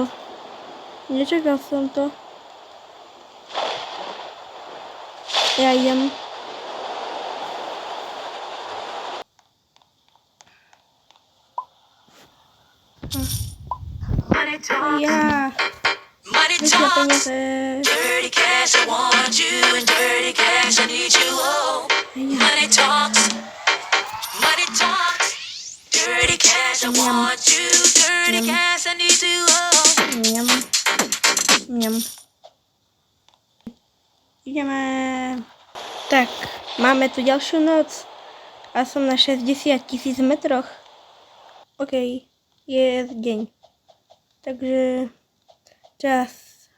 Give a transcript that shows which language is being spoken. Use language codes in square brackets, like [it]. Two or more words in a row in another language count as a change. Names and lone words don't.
[sk] Nečakal som to. Ja idem. Ja. Vyšla peniaze. [en] Dirty cash, I want you, and dirty cash, I need you. Oh, money talks, money talks. Dirty cash, I want you, dirty cash, I need you. Oh. [sk] Mňam. Mňam. Ideme. Tak, máme tu ďalšiu noc a som na 60 000 metroch. OK, je deň. Takže čas.